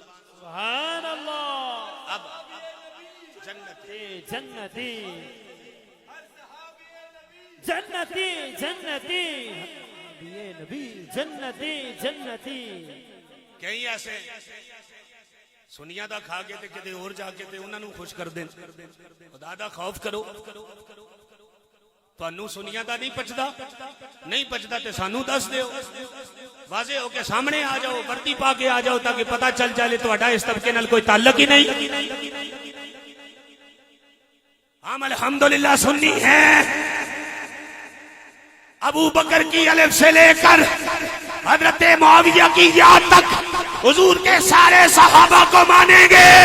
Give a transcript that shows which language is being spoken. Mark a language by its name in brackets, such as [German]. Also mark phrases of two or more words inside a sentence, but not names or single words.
[Arabic] سبحان اللہ. [Urdu] اب جنتی جنتی جنتی جنتی نبی جنتی جنتی. [Punjabi] کہیں ایسے سنیا دا کھا کے تے کدے اور جا کے تے انہاں نوں خوش کر دین. خدا دا خوف کرو. تانوں سنیا دا نہیں پچدا تے سانوں دس دیو, واضح ہو کے سامنے آ جاؤ, وردی پا کے آ جاؤ, تاکہ پتہ چل جائے تہاڈا اس طبقے نال کوئی تعلق ہی نہیں. [Urdu] ہم الحمدللہ سنی ہیں. ابو بکر کی الف سے لے کر حضرت معاویہ کی یا تک حضور کے سارے صحابہ کو مانیں گے.